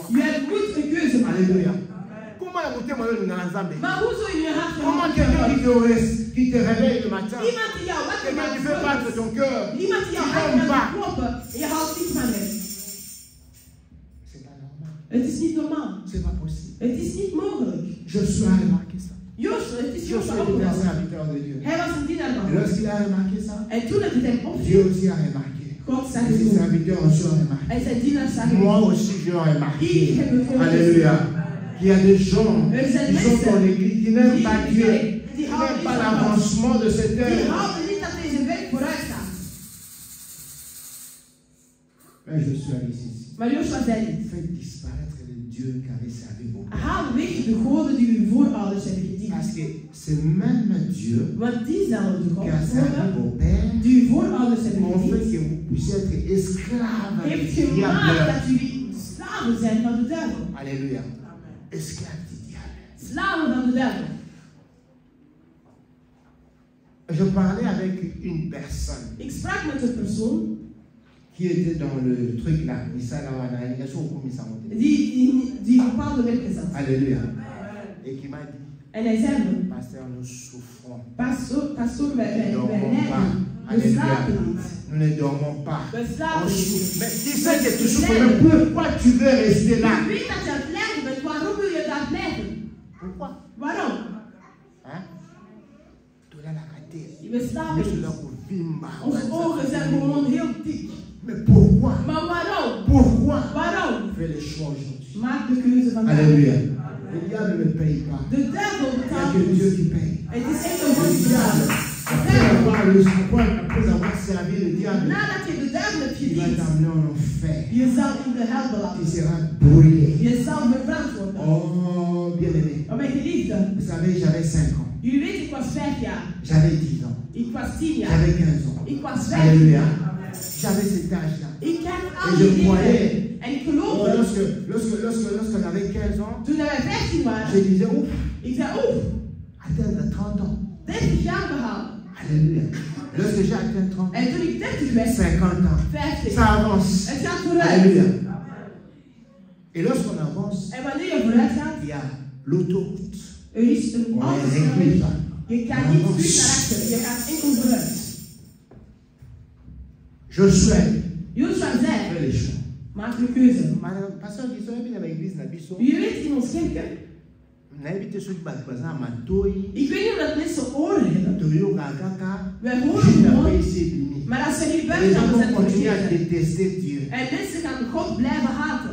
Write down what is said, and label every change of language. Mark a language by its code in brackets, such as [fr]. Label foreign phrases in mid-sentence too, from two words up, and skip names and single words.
[nl] Je moet een keuze maken. [fr] Alléluia. Comment la monter moi dans l'ensemble? [nl] Maar hoe zou je je hart [fr] Comment quelqu'un qui te réveille le matin? [nl] Iemand die jou wakker [fr] Quelqu'un qui [nl] maakt. [fr] fait battre ton cœur? [nl] Iemand die jou [fr] Tu [nl] hart [fr] n'aimes [nl] laat [fr] pas. [nl] kloppen. En je houdt niet van hem. [fr] C'est pas normal. [nl] Het is niet normaal. [fr] C'est pas possible. [nl] Het is niet mogelijk. [fr] Josué a remarqué ça. [nl] Joshua, het is [fr] Josué [nl] Joshua [fr] était un [nl] opgevallen. [fr] serviteur de Dieu. [nl] Hij was een dienaar van [fr] Et [nl] God. [fr] lorsqu'il a remarqué ça, [nl] En toen het hem [fr] Dieu [nl] opviel, [fr] aussi a remarqué. [nl] God zag [fr] Et [nl] het [fr] ses [nl] ook. [fr] serviteurs aussi ont remarqué. [nl] En zijn dienaars zagen [fr] Moi [nl] het. [fr] aussi, je l'ai remarqué. [nl] Ik heb het ook [fr] Alléluia. Il y a des gens [nl] Er zijn [fr] qui sont dans l'église qui n'aiment pas Dieu, qui [nl] die houden [fr] n'aiment [nl] niet [fr] pas [nl] van God. [fr] l'avancement de cette [nl] Die [fr] œuvre. [nl] houden niet dat deze werk vooruit gaat. [fr] Mais je suis allé ici. [nl] Maar Joshua zei dit. [fr] Faites disparaître le Dieu qui avait servi vos pères. [nl] Haal weg de goden die uw voorouders hebben gediend. [fr] Parce que ce même Dieu [nl] Want diezelfde God, [fr] qui a servi vos pères [nl] die uw voorouders hebben [fr] ont fait [nl] gediend, [fr] que vous puissiez être esclaves [nl] heeft [fr] du [nl] gemaakt [fr] diable. [nl] dat jullie slaven zijn van de duivel. [fr] Alléluia. Esclaves du diable. [nl] Slaven van de duivel. [fr] Je parlais avec une personne [nl] Ik sprak met een persoon [fr] qui était dans le truc là. [nl] die bepaalde werken zat. [fr] Alléluia. Et qui m'a dit, [nl] En hij zei me, [fr] pasteur, nous souffrons. [nl] pastoor, wij [fr] Nous ne dormons [nl] lijden. [fr] pas. [nl] We [fr] Alléluia. [nl] slapen niet. [fr] Nous ne dormons pas. [nl] We [fr] On [nl] slapen [fr] souffre. [nl] niet. [fr] Mais tu sais que tu souffres. Mais pourquoi tu veux rester là? [nl] Je weet dat je aan het lijden bent. Waarom wil je daar blijven? [fr] Pourquoi? [nl] Waarom? [fr] Hein? Tu l'as la caté. [nl] We slapen [fr] Tu [nl] niet. [fr] l'as pour vimba. [nl] Onze ogen zijn gewoon heel dik. [fr] Mais pourquoi? [nl] Maar waarom? [fr] Pourquoi? [nl] Waarom? [fr] Fais les choix aujourd'hui. [nl] Maak de keuze vandaag. [fr] Alléluia. Le diable ne paye pas. [nl] De duivel [fr] Il n'y a [nl] betaalt [fr] que Dieu [nl] niet. [fr] qui paye. [nl] Het is echt een God die betaalt. [fr] Après avoir servi le diable, [nl] Nadat je de duivel hebt [fr] il va [nl] gediend, [fr] t'amener en enfer. [nl] je zal in de hel [fr] Tu [nl] belanden. [fr] seras brûlé. [nl] Je zal verbrand worden. [fr] Oh, bien-aimé. [nl] Maar mijn geliefde, [fr] Vous savez, j'avais 5 ans. [nl] jullie weten, ik was 5 jaar. [fr] J'avais 10 ans. [nl] Ik was 10 jaar. [fr] J'avais 15 ans. [nl] Ik was 15 [fr] Alléluia. [nl] jaar. [fr] J'avais cet âge-là. [nl] Ik heb al [fr] Et [nl] die [fr] je [nl] dingen. [fr] croyais. [nl] En ik [fr] Oh, [nl] geloofde. [fr] lorsqu'on avait 15 ans, [nl] Toen wij 15 [fr] je [nl] waren, [fr] disais, ouf, [nl] ik zei, oeh, [fr] atteindre 30 ans. [nl] 30 jaar behaald. [fr] Alléluia. Lorsque j'ai atteint 30 ans, [nl] En toen ik 30 werd, [fr] 50 ans, [nl] 50. [fr] ça avance. [nl] Het gaat vooruit. [fr] Alléluia. Et lorsqu'on avance, [nl] En wanneer je vooruit gaat, [fr] il y a l'autoroute. [nl] er is een [fr] On ne [nl] autosnelweg. [fr] recule pas. [nl] Je gaat niet terug naar achteren, je gaat enkel vooruit. [fr] Josué [nl] Joshua zei, [fr] fait les choix. [nl] maak de keuze. [fr] Madame, pasteur, qui sont bien dans l'église, [nl] Je weet in ons kerken, [fr] n'habite ceux qui passent par exemple à Matoi, [nl] ik weet niet of dat mensen oren hebben. [fr] Toyo, Kaka, [nl] Wij horen [fr] juste après [nl] gewoon, [fr] ici, Bini. [nl] maar als ze hier [fr] Les [nl] buiten [fr] gens [nl] gaan, [fr] vont [nl] zijn [fr] continuer à [nl] verkeerd. [fr] détester Dieu. [nl] En mensen gaan God blijven haten.